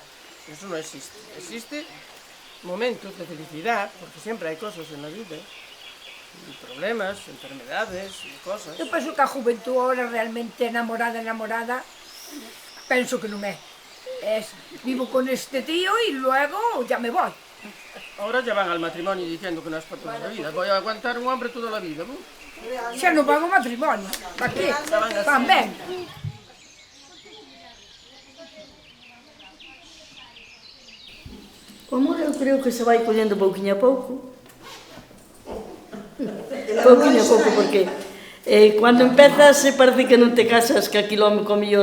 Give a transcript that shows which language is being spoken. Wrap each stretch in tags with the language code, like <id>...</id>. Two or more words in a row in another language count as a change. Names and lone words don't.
<gl>Eso non existe. Existe momentos de felicidade, porque sempre hai cosas</gl> <es>en la vida. Problemas, enfermedades e cosas.</es> <gl>Eu penso que a</gl> <es>juventud ahora realmente enamorada,</es> <gl>penso que non é.</gl> <es>Vivo con este tío e luego ya me voy. Ahora ya van al matrimonio diciendo que no es para toda la vida. Voy a aguantar un hombre toda la vida, ¿no?</es> <gl>Xa non van ao matrimonio. Pa que? Van ben. O amor eu creo que se vai collendo pouquinho a pouco. Pouquinho a pouco, porque cando empezas parece que non te casas que aquilo co mellor...</gl>